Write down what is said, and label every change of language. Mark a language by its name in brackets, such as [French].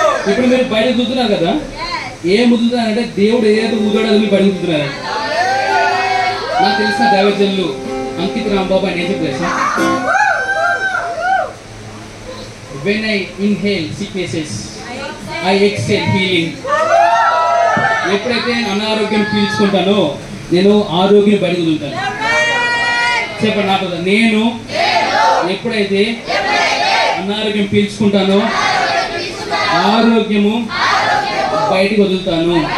[Telugu] ఇప్పుడు మీరు బయట చూస్తున్నారు కదా, ఏ ముద్దుతున్నారంటే దేవుడు ఏదైతే ఊదాడో అది మీరు బయట చూస్తున్నారు. నాకు తెలిసిన దైవజనులు అంకిత్ రాంబాబు ఆయన ఏం చెప్పారు? [English] When I inhale sicknesses, I exhale healing. [Telugu] ఎప్పుడైతే అనారోగ్యం పీల్చుకుంటానో నేను ఆరోగ్యం బయటకు వదులుతాను. చెప్పండి నాకు, నేను ఎప్పుడైతే అనారోగ్యం పీల్చుకుంటానో ఆరోగ్యము బయటకు వదులుతాను.